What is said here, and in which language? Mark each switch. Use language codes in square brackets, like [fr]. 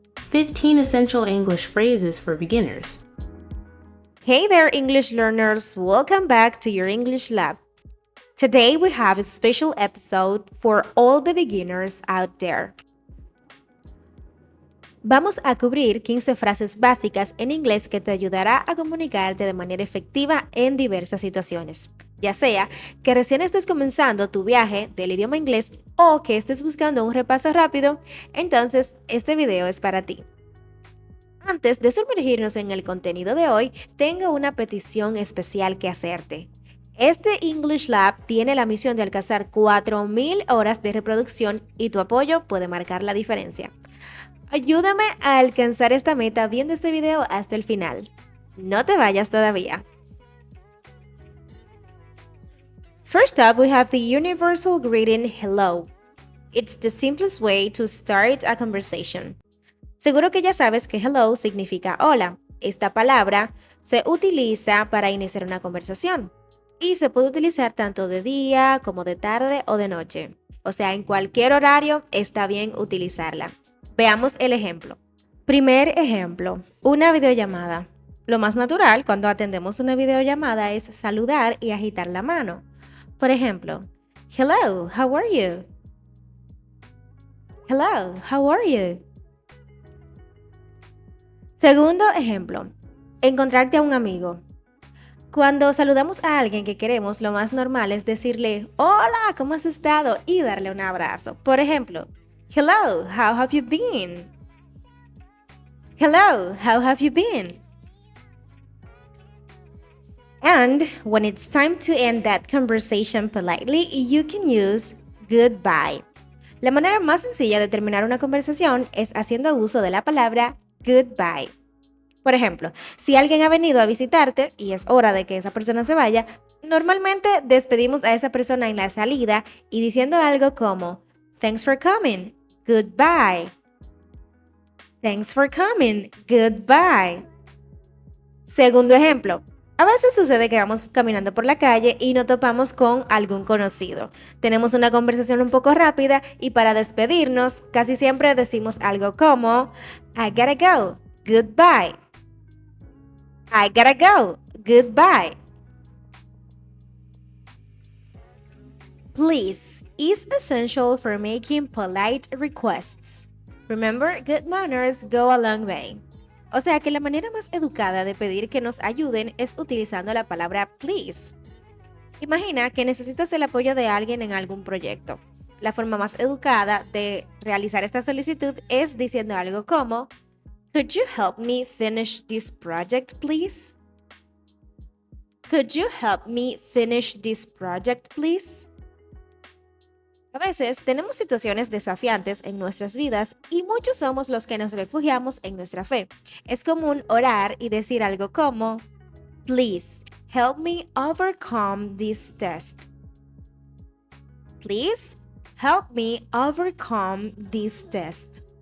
[en] 15 essential English phrases for beginners. Hey there, English learners! Welcome back to your English Lab. Today we have a special episode for all the beginners out there. [es] Vamos a cubrir 15 frases básicas en inglés que te ayudará a comunicarte de manera efectiva en diversas situaciones. Ya sea que recién estés comenzando tu viaje del idioma inglés o que estés buscando un repaso rápido, entonces este video es para ti. Antes de sumergirnos en el contenido de hoy, tengo una petición especial que hacerte. Este English Lab tiene la misión de alcanzar 4,000 horas de reproducción y tu apoyo puede marcar la diferencia. Ayúdame a alcanzar esta meta viendo este video hasta el final. No te vayas todavía. [en] First up, we have the universal greeting hello. It's the simplest way to start a conversation. [es] Seguro que ya sabes que hello significa hola. Esta palabra se utiliza para iniciar una conversación y se puede utilizar tanto de día como de tarde o de noche. O sea, en cualquier horario está bien utilizarla. Veamos el ejemplo. Primer ejemplo, una videollamada. Lo más natural cuando atendemos una videollamada es saludar y agitar la mano. [en] Por ejemplo, hello, how are you? Hello, how are you? [es] Segundo ejemplo, encontrarte a un amigo. Cuando saludamos a alguien que queremos, lo más normal es decirle, hola, ¿cómo has estado? Y darle un abrazo. Por ejemplo, hello, how have you been? [en] Hello, how have you been? And when it's time to end that conversation politely, you can use goodbye. [es] La manera más sencilla de terminar una conversación es haciendo uso de la palabra goodbye. Por ejemplo, si alguien ha venido a visitarte y es hora de que esa persona se vaya, normalmente despedimos a esa persona en la salida y diciendo algo como thanks for coming, goodbye. [en] Thanks for coming, goodbye. [es] Segundo ejemplo. A veces sucede que vamos caminando por la calle y nos topamos con algún conocido. Tenemos una conversación un poco rápida y para despedirnos casi siempre decimos algo como I gotta go, goodbye. [en] I gotta go, goodbye. Please is essential for making polite requests. Remember, good manners go a long way. [es] O sea que la manera más educada de pedir que nos ayuden es utilizando la palabra please. Imagina que necesitas el apoyo de alguien en algún proyecto. La forma más educada de realizar esta solicitud es diciendo algo como could you help me finish this project, please? [en] Could you help me finish this project, please? [es] A veces tenemos situaciones desafiantes en nuestras vidas y muchos somos los que nos refugiamos en nuestra fe. Es común orar y decir algo como, please, help me overcome this test. [en] Please, help me overcome this test.